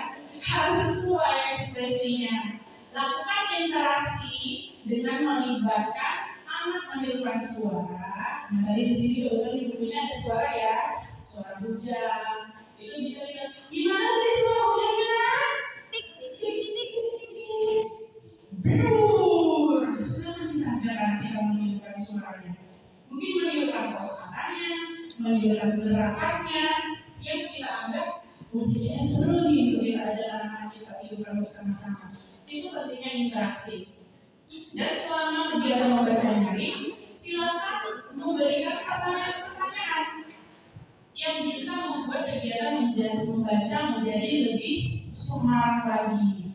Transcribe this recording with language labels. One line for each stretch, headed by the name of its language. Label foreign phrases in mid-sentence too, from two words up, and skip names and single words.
Indonesian: Harus sesuai ekspresinya. Lakukan interaksi dengan melibatkan anak menirukan suara. Nah, tadi di sini kebetulan di bukunya ada suara ya, suara hujan. Itu bisa kita, gimana tadi suara hujannya? Tik tik tik tik tik. Biur. Silahkan kita ajarkan kita menirukan suaranya. Mungkin menirukan kosakatanya, menirukan gerakannya, yang kita anggap kayaknya seru nih untuk kita ajar anak-anak kita tiduran bersama-sama. Itu pentingnya interaksi. Dan selama kegiatan membaca nyaring, silakan memberikan pertanyaan-pertanyaan yang bisa membuat kegiatan membaca menjadi lebih semangat lagi.